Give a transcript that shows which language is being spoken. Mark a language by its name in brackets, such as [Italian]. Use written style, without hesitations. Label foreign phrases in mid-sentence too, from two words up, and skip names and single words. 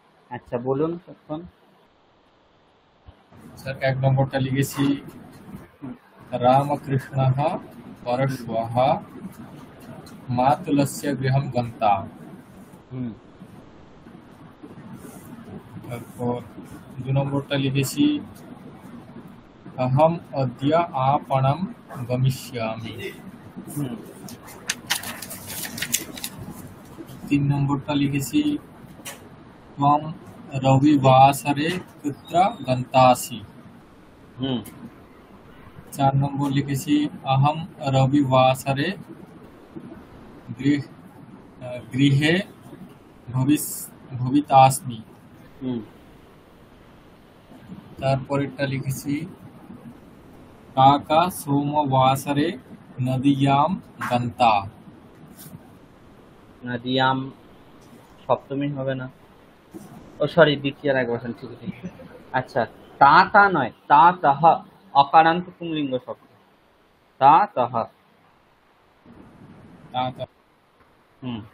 [Bangla] আচ্ছা বলুন তখন। স্যার 1 নম্বরটা লিখেছি রামকৃষ্ণः [Sanskrit] परश्वः मातुलस्य गृहं गन्ता। হুম [Bangla] তারপর 2 নম্বরটা লিখেছি [Sanskrit] अहम् अद्य आपणं गमिष्यामि। হুম [Bangla] 3 নম্বরটা লিখেছি [Sanskrit] त्वं रविवासरे कुत्र गन्तासि। হুম [Bangla] 4 নম্বর লিখেছি [Sanskrit] अहं रविवासरे गृहे भवितास्मि। হুম [Bangla] তারপরেরটা লিখেছি [Sanskrit] काका सोमवासरे नदीयां गन्ता। [Bangla] নদিয়াম সপ্তমী হবে না? ও সরি, দ্বিতীয় এক বসেন, ঠিক ঠিক। আচ্ছা, তা তা নয়, তা তাহা অকারান্ত পুংলিঙ্গ শব্দ। তা তাহা। হুম